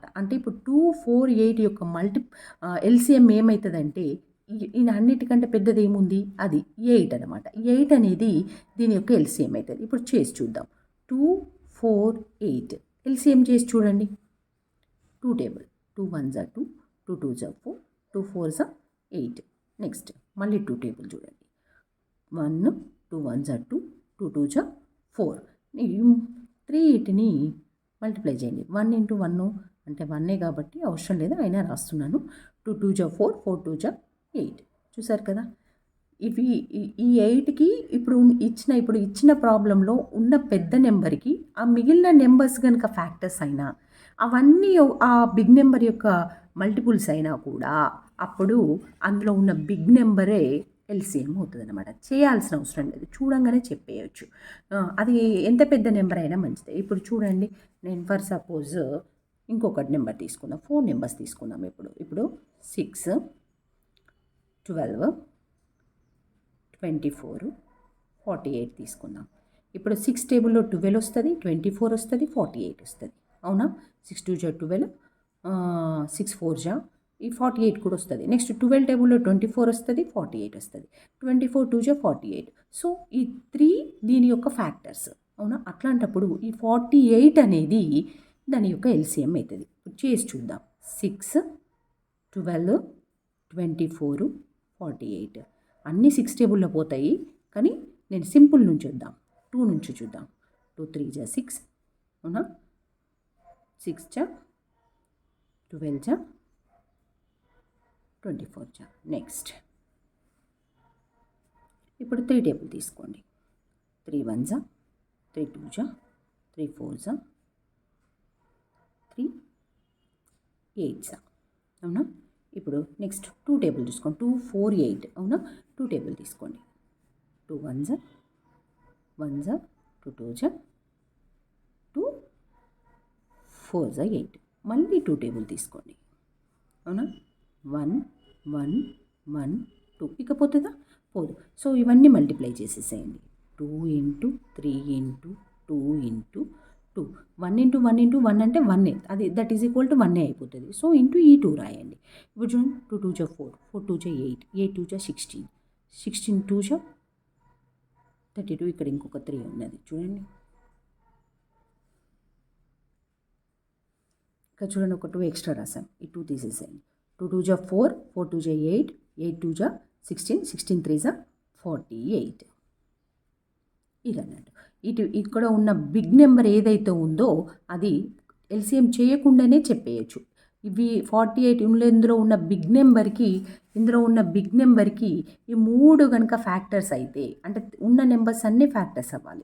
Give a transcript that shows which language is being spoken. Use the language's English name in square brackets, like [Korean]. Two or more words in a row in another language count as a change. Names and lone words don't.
[Telugu] అంటే ఇప్పుడు 2, 4, 8 యొక్క ఎల్సిఎం ఏమవుతుందంటే ఈ అన్నిటికంటే పెద్దది ఏముంది, అది 8 అనమాట. 8 అనేది దీని యొక్క ఎల్సిఎం అవుతుంది. ఇప్పుడు చేసి చూద్దాం. 2, 4, 8 ఎల్సిఎం చేసి చూడండి. [English] 2 టేబుల్, 2 1s are 2, 2 2s are 4, 2 4s are 8. [Telugu] నెక్స్ట్ మళ్ళీ 2 టేబుల్ చూడండి. 1, [English] 2 1s are 2, 2 2s are 4. [Telugu] 3 8ని మల్టిప్లై చేయండి. [English] 1 into 1 [Telugu] అంటే 1 కాబట్టి అవసరం లేదు, అయినా రాస్తున్నాను. [English] 2 2s are 4, 4 2s are 8. [Telugu] చూసారు కదా. ఇవి ఈ 8కి ఇప్పుడు ఇచ్చిన ప్రాబ్లంలో ఉన్న పెద్ద నెంబర్కి ఆ మిగిలిన నెంబర్స్ కనుక ఫ్యాక్టర్స్ అయినా అవన్నీ ఆ [English] big number [Telugu] యొక్క మల్టిపుల్స్ అయినా కూడా అప్పుడు అందులో ఉన్న బిగ్ నెంబరే ఎల్సిఎం అవుతుంది అనమాట. చేయాల్సిన అవసరం లేదు, చూడంగానే చెప్పేయచ్చు. అది ఎంత పెద్ద నెంబర్ అయినా మంచిదే. ఇప్పుడు చూడండి, నేను [English] for suppose [Telugu] ఇంకొకటి నెంబర్ తీసుకుందాం. 4 నెంబర్స్ తీసుకుందాం. ఇప్పుడు 6, 12, 24, 48 తీసుకుందాం. ఇప్పుడు 6 టేబుల్లో 12 వస్తుంది, 24 వస్తుంది, 48 వస్తుంది, అవునా? [English] 6 2s are 12, 6 4s are [Telugu] ఈ 48 కూడా వస్తుంది. నెక్స్ట్ 12 టేబుల్లో 24 వస్తుంది, 48 వస్తుంది, [English] 24 2s are 48. [Telugu] సో ఈ 3 దీని యొక్క ఫ్యాక్టర్స్, అవునా? అట్లాంటప్పుడు ఈ 48 అనేది దాని యొక్క ఎల్సిఎం అవుతుంది. చేసి చూద్దాం. 6, 12, 24, 48 అన్నీ 6 టేబుల్లో పోతాయి, కానీ నేను సింపుల్ నుంచి చూద్దాం. 2 నుంచి చూద్దాం. [English] 2 3s are 6, [Telugu] అవునా? 6 జా 12 జా 24 జా. నెక్స్ట్ ఇప్పుడు 3 టేబుల్ తీసుకోండి. [English] 3 1s are 3 2s are 3 4s are 3 8s are, [Telugu] అవునా? ఇప్పుడు నెక్స్ట్ 2 టేబుల్ తీసుకోండి. 2 4 8, అవునా? 2 టేబుల్ తీసుకోండి. [English] 2 1s are 1s are 2 2s are 2 4s are 8. [Telugu] మళ్ళీ 2 టేబుల్ తీసుకోండి, అవునా? 1 1 1 2. ఇక పోతుందా? పోదు. సో ఇవన్నీ మల్టిప్లై చేసేసేయండి. [English] 2 into 3 into 2 into 2. [Telugu] 1 into 1 into 1 అంటే 1 అది [English] that is equal to [Telugu] 1 అయిపోతుంది. సో ఇంటూ ఈ 2 రాయండి. ఇప్పుడు చూడండి, [English] 2 2s are 4, 4 2s are 8, 8 2s are 16, 16 2s are 32. [Telugu] ఇక్కడ ఇంకొక 3 ఉన్నది చూడండి. ఇక్కడ చూడండి, ఒక 2 ఎక్స్ట్రా రాసాం. ఈ 2 తీసేసేయండి. [English] 2 2s are 4, 4 2s are 8, 8 2s are 16, 16 3s are 48. [Telugu] ఇది అన్నట్టు. ఇక్కడ ఉన్న [English] big number [Telugu] ఏదైతే ఉందో అది ఎల్సిఎం చేయకుండానే చెప్పేయచ్చు. ఇవి 48 ఇందులో ఉన్న [English] big numberకి [Telugu] ఈ 3 కనుక ఫ్యాక్టర్స్ అయితే, అంటే ఉన్న నెంబర్స్ అన్నీ ఫ్యాక్టర్స్ అవ్వాలి.